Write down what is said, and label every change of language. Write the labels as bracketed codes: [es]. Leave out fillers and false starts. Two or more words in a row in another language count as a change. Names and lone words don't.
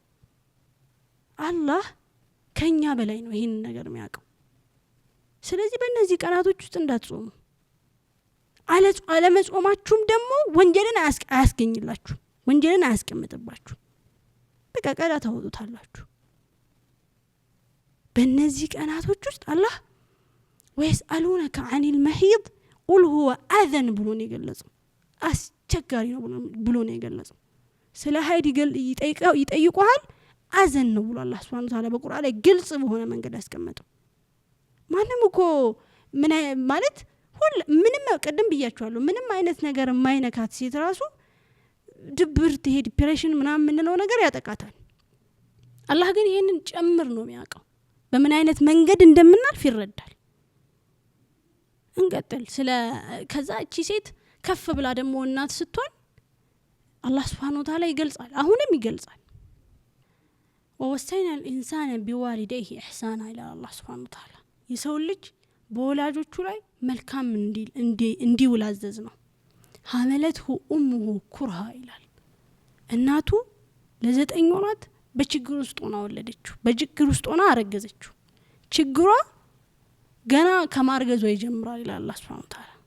[am] አላህ ከኛ በላይ ነው ይሄን ነገር የሚያውቀው ስለዚህ በእነዚህ ቀናቶች ውስጥ እንዳትጾሙ አለመጾማችሁም ደግሞ ወንጀልን አያስገኝላችሁ ወንጀልን አያስቀምጥባችሁ በቃ ቀዳ ታወጡታላችሁ በእነዚህ ቀናቶች ውስጥ አላህ [ar] ويسألونك عن المحيض قل هو أذن [am] ብሎ ነው የገለጸው አስቸጋሪ ነው ብሎ ነው የገለጸው ስለ ሀይድ ይጠይቁሃል አዘን ነው ብሎ አላህ [ar] سبحانه وتعالى [am] በቁርአን ላይ ግልጽ በሆነ መንገድ ያስቀመጠው ማንም እኮ ምን ማለት ምንም ቀደም ብያችኋለሁ ምንም አይነት ነገር የማይነካት ሴት ራሱ ድብርት ይሄ ዲፕሬሽን ምናምን ምንለው ነገር ያጠቃታል አላህ ግን ይሄንን ጨምር ነው የሚያውቀው በምን አይነት መንገድ እንደምናልፍ ይረዳል እንቀጥል ስለ ከዛ እቺ ሴት ከፍ ብላ ደግሞ እናት ስትሆን አላህ [ar] سبحانه وتعالى [am] ይገልጻል አሁንም ይገልጻል [ar] ووصينا الإنسان بوالديه إحسانا إلى الله سبحانه وتعالى [am] የሰው ልጅ በወላጆቹ ላይ መልካም እንዲውል አዘዝ ነው [ar] حملته أمه كرها [am] ይላል እናቱ ለ9 ወራት በችግር ውስጥ ሆና ወለደችው በችግር ውስጥ ሆና አረገዘችው ችግሯ ገና ከማርገዟ ይጀምራል ይላል አላህ [ar] سبحانه وتعالى